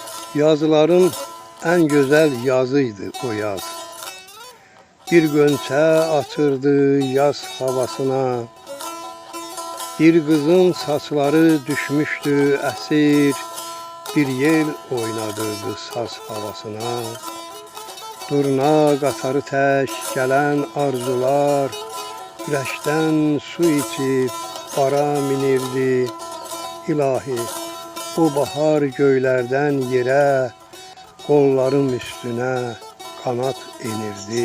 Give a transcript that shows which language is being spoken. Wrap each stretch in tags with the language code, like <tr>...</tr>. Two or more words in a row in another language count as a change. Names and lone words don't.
<tr>Yazıların en güzel yazıydı o yaz. Bir gönçe açırdı yaz havasına. Bir kızın saçları düşmüştü esir. Bir yel oynadırdı saz havasına.</tr> <az>Durna qatarı tək gələn arzular, ürəkdən su içib bara minirdi. İlahi, o bahar göylərdən yerə, qollarım üstünə qanat enirdi.</az>